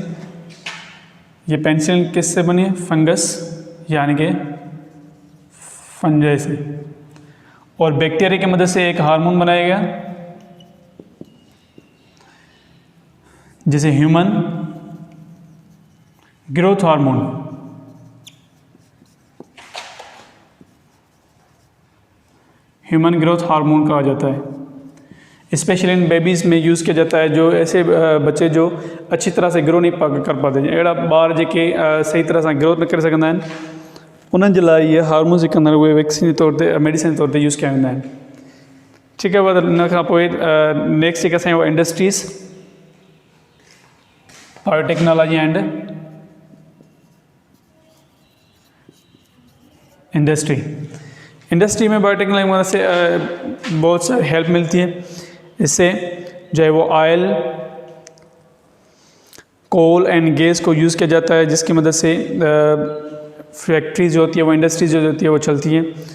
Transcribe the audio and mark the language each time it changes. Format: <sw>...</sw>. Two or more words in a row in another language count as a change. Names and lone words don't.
<hi>ये पेनिसिलिन किससे बनी है, फंगस यानी कि फंजाई से, और बैक्टीरिया की मदद से एक हार्मोन बनाया गया जिसे</hi> <en>human growth hormone. human growth hormone</en> <hi>कहा जाता है।</hi> <en>specially in babies</en> <hi>में यूज़ किया जाता है, जो ऐसे बच्चे जो अच्छी तरह से ग्रो नहीं कर पाते,</hi> <sd>अहिड़ा ॿार जेके सही तरह से ग्रोथ न करे सघंदा आहिनि, उन्हनि जे लाइ इहे हार्मोन्स जेके आहिनि उहे वैक्सीन तौर ते, मेडिसिन तौर ते यूज़ कया वेंदा आहिनि। ठीकु आहे, इन खां पोइ नेक्स्ट जेका असांजी इंडस्ट्रीज़,</sd> <en>biotechnology and industry</en> <hi>में बायोटेक्नोलॉजी की मदद से बहुत सारी हेल्प मिलती है। इससे जो है वो</hi> <en>oil, coal and gas</en> <hi>को यूज़ किया जाता है, जिसकी मदद से फैक्ट्रीज जो होती है वो, इंडस्ट्रीज जो होती है वो चलती हैं।</hi>